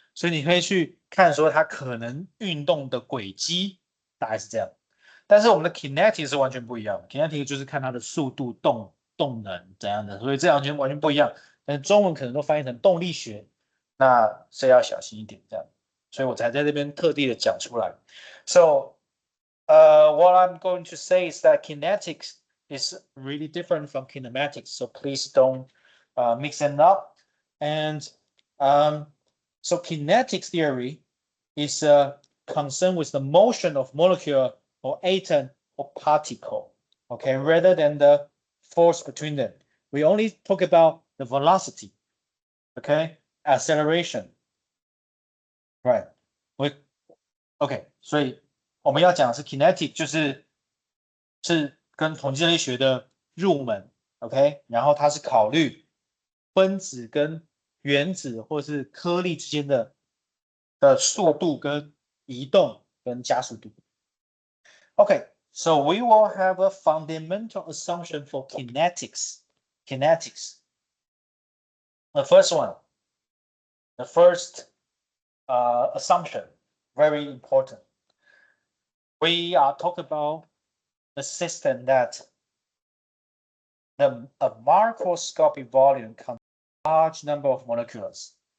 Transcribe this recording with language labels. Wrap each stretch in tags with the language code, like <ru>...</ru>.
<zh>所以你可以去看说它可能运动的轨迹大概是这样，但是我们的 kinetic 是完全不一样的 ，kinetic 就是看它的速度、动能怎样的，所以这两完全不一样。但是中文可能都翻译成动力学，那是要小心一点这样，所以我才在这边特地的讲出来。</zh> <en>So, what I'm going to say is that kinetics is really different from kinematics, so please don't mix them up. And so kinetic theory is concerned with the motion of molecule or atom or particle, okay, rather than the force between them. We only talk about the velocity, okay, acceleration, right?</en> <zh>OK, 所以我们要讲的是 kinetic，是跟统计力学的入门 ，OK， 然后它是考虑分子跟原子或是颗粒之间的速度跟移动跟加速度。</zh> <en>OK, so we will have a fundamental assumption for kinetics. Kinetics. The first one, the first assumption, very important. We are talking about the system that a macroscopic volume contains a large number of molecules.</en>